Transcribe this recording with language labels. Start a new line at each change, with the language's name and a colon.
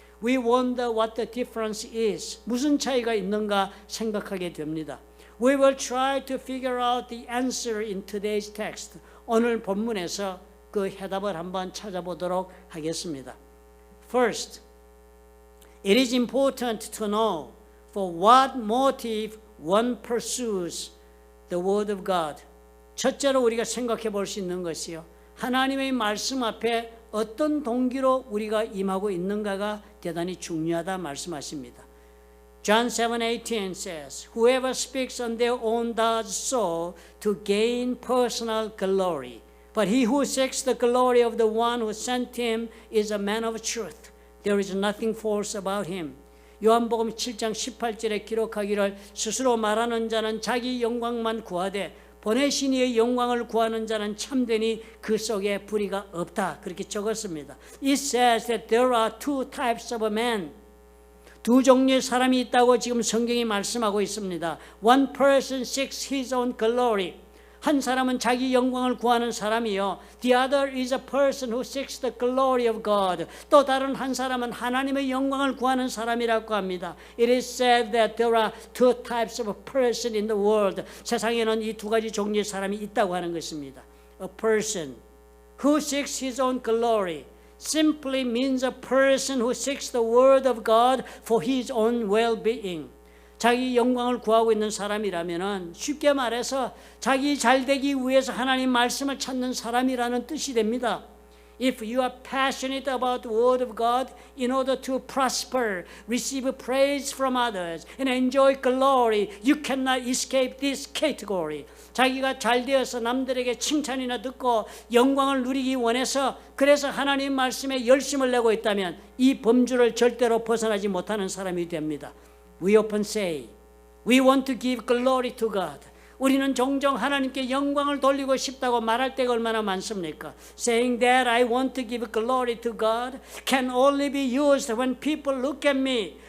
English: We wonder what the difference is.
Korean: 무슨 차이가 있는가 생각하게 됩니다.
English: We will try to figure out the answer in today's text.
Korean: 오늘 본문에서 그 해답을 한번 찾아보도록 하겠습니다.
English: First, it is important to know for what motive one pursues the word of God.
Korean: 첫째로 우리가 생각해 볼 수 있는 것이요. 하나님의 말씀 앞에 어떤 동기로 우리가 임하고 있는가가 대단히 중요하다 말씀하십니다.
English: John 7:18 says, Whoever speaks on their own does so to gain personal glory. But he who seeks the glory of the one who sent him is a man of truth. There is nothing false about him.
Korean: 요한복음 7장 18절에 기록하기를 스스로 말하는 자는 자기 영광만 구하되 보내신 이의 영광을 구하는 자는 참되니 그 속에 불의가 없다. 그렇게 적었습니다.
English: It says that there are two types of men.
Korean: 두 종류의 사람이 있다고 지금 성경이 말씀하고 있습니다.
English: One person seeks his own glory.
Korean: 한 사람은 자기 영광을 구하는 사람이요.
English: The other is a person who seeks the glory of God.
Korean: 또 다른 한 사람은 하나님의 영광을 구하는 사람이라고 합니다.
English: It is said that there are two types of person in the world.
Korean: 세상에는 이 두 가지 종류의 사람이 있다고 하는 것입니다.
English: A person who seeks his own glory simply means a person who seeks the word of God for his own well-being.
Korean: 자기 영광을 구하고 있는 사람이라면 쉽게 말해서 자기 잘되기 위해서 하나님 말씀을 찾는 사람이라는 뜻이 됩니다.
English: If you are passionate about the word of God in order to prosper, receive praise from others, and enjoy glory, you cannot escape this category.
Korean: 자기가 잘 되어서 남들에게 칭찬이나 듣고 영광을 누리기 원해서 그래서 하나님 말씀에 열심을 내고 있다면 이 범주를 절대로 벗어나지 못하는 사람이 됩니다.
English: We often say, we want to give glory to God.
Korean: 우리는 종종 하나님께 영광을 돌리고 싶다고 말할 때가 얼마나 많습니까?
English: Saying that I want to give glory to God can only be used when people look at me.